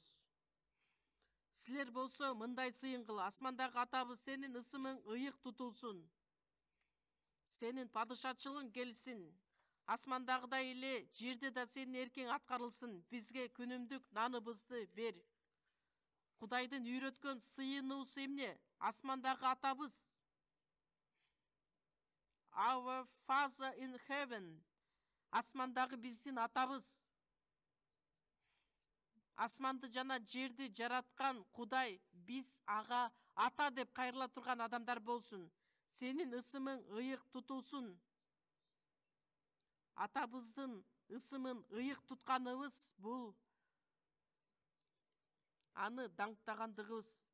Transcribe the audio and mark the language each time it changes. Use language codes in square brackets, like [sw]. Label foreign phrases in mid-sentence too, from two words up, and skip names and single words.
[ky] Силер болсо мындай сыйынгыл, асмандагы атабыз сенин ысымың ыйык тутулсун. Сенин падышачылыгың келсин. Асмандагыдай эле жерде да сенин эркиң аткарылсын. Бизге күнүмдүк наныбызды бер. Кудайдын үйрөткөн сыйынуусу эмне? Асмандагы атабыз. [en] Our Father in heaven. [ky] Асмандагы биздин атабыз. Асманды жана жерди жараткан Кудай биз ага ата деп кайрыла турган адамдар болсун. Сенин ысымың ыйык тутулсун. Атабыздын ысымын ыйык тутканыбыз бул аны даңктагандыгыбыз.